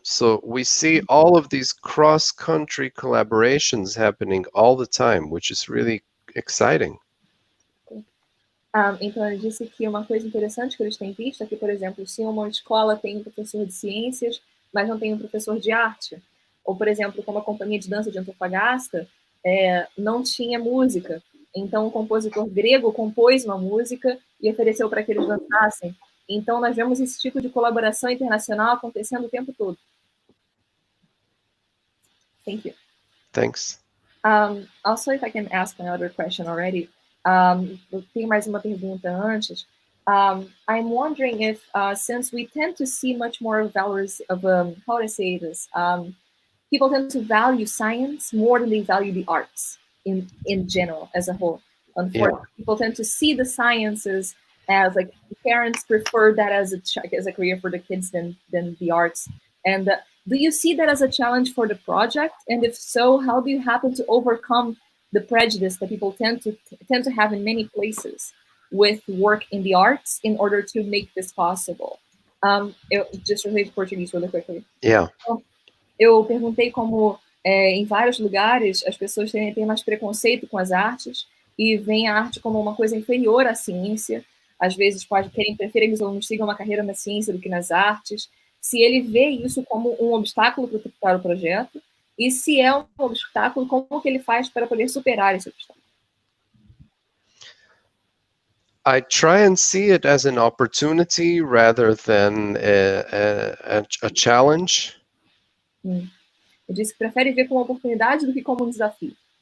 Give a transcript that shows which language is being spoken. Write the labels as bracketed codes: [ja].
[en] So we see all of these cross-country collaborations happening all the time, which is really exciting. [pt] Então, ele disse que uma coisa interessante que eles têm visto é que, por exemplo, se uma escola tem um professor de ciências, mas não tem um professor de arte, ou, por exemplo, como a companhia de dança de Antofagasta, não tinha música. Então, um compositor grego compôs uma música e ofereceu para que eles dançassem. Então, nós vemos esse tipo de colaboração internacional acontecendo o tempo todo. [en] Thank you. Thanks. Also, if I can ask another question already, [pt] tem mais uma pergunta antes. [en] I'm wondering if, since we tend to see much more values of, how to say this, people tend to value science more than they value the arts in general, as a whole. Unfortunately, people tend to see the sciences as, like, parents prefer that as a career for the kids than the arts. And do you see that as a challenge for the project? And if so, how do you happen to overcome the prejudice that people tend to have in many places with work in the arts in order to make this possible? Just relate Portuguese really quickly. Yeah. [pt] Eu perguntei como em vários lugares as pessoas têm mais preconceito com as artes e veem a arte como uma coisa inferior à ciência. Às vezes preferem que os alunos sigam uma carreira na ciência do que nas artes. Se ele vê isso como um obstáculo para o projeto, e se é um obstáculo, como que ele faz para poder superar esse obstáculo? [en] I try and see it as an opportunity rather than a challenge. [pt] Ele disse que prefere ver como uma oportunidade do que como um desafio.